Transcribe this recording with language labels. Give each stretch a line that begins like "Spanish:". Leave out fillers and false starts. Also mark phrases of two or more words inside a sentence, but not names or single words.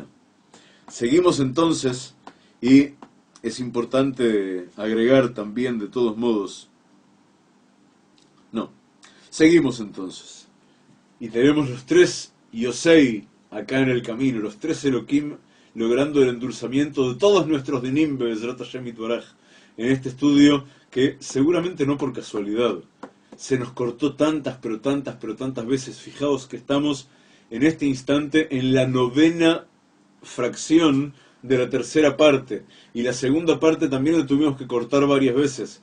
Spanish: Seguimos entonces, y es importante agregar también de todos modos, seguimos entonces, y tenemos los tres Yosei acá en el camino, los tres Elohim, logrando el endulzamiento de todos nuestros dinim
Hebrew: be'ezrat Hashem yitbaraj,
Spanish: en este estudio que seguramente no por casualidad se nos cortó tantas veces. Fijaos que estamos en este instante en la 9ª fracción de la tercera parte, y la segunda parte también la tuvimos que cortar varias veces.